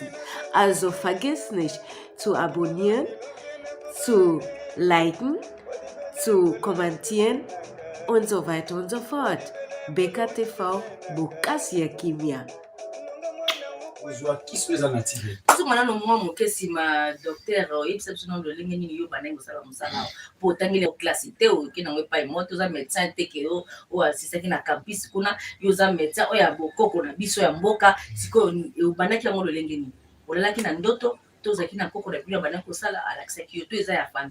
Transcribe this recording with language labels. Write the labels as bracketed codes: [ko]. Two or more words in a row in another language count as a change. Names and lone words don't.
[de] Also vergiss nicht zu abonnieren, zu liken, zu kommentieren und so weiter und so fort. [ln] Beka TV, bokasi ya kimia. ozwa kiso eza naturel sokona no mwa moke nsima docteur oyebisa biso nano lolenge nini yo bandenge kosala mosala mpo otangeli classe te oyoki nango epai moto oza médecin teke oyo asisaki na campus kuna yo oza médecin oyo ya bokoko na biso ya mboka sikoyo obandaki yango lolenge nini olalaki na ndoto to ozalaki na koko na bino bandaki kosala alakisaki yo to eza ya fami